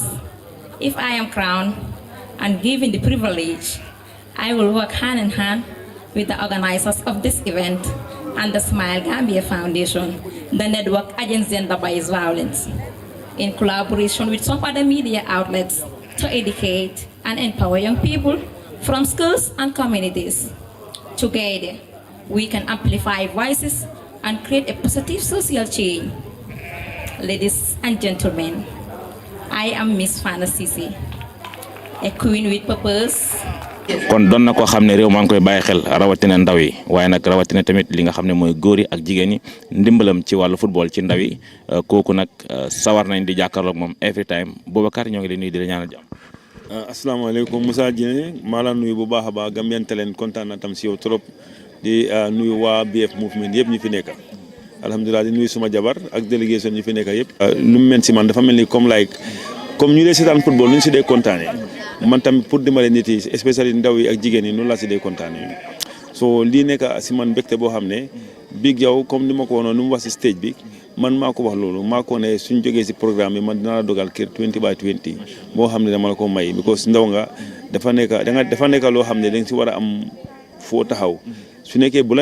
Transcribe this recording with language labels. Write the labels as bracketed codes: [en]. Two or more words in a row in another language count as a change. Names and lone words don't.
[en] If I am crowned and given the privilege, I will work hand in hand with the organizers of this event and the Smile Gambia Foundation, the network against gender-based violence, in collaboration with some other media outlets to educate and empower young people from schools and communities. Together, we can amplify voices and create a positive social change. Ladies and gentlemen, I am Miss Fana Cissé, a queen with purpose. [wo] kon doon na koo xam ne réew maa ngi koy bàyyi xel rawatina ndaw yi waaye nag rawatina tamit li nga xam ne mooy góor yi ak jigéen ñi ndimbalam ci wàllu football ci ndaw yi kooku nag sawar nañ di jàkkaarloog moom [en] every time [wo] Boubacar ñoo ngi leen nuyu di la ñaanal jàmm. asalaamaaleykum Moussa Dieng maa la nuyu bu baax a baax Gambian Talents kontaan na tam si yow trop di nuyu waa BF movement yëpp ñu fi nekk alhamdulilah di nuyu suma jabar ak délégation ñu fi nekk yëpp. lu mu mel si man dafa mel ni comme ñu dee seetaan football nu ñu si dee kontaanee man tamit pour dimbale nit yi especially ndaw yi ak jigéen yi noonu laa si dee kontaanee so lii nekk si man mbégte boo xam ne Big Jaw comme ni ma ko waxoon nu mu wax si stage bi man maa ko wax loolu maa ko ne suñ jógee si programme bi man dinaa la dogal kër 20/20 boo xam ne dama la ko may because ndaw nga dafa nekk loo xam ne da nga si war a am foo taxaw su nekkee bu la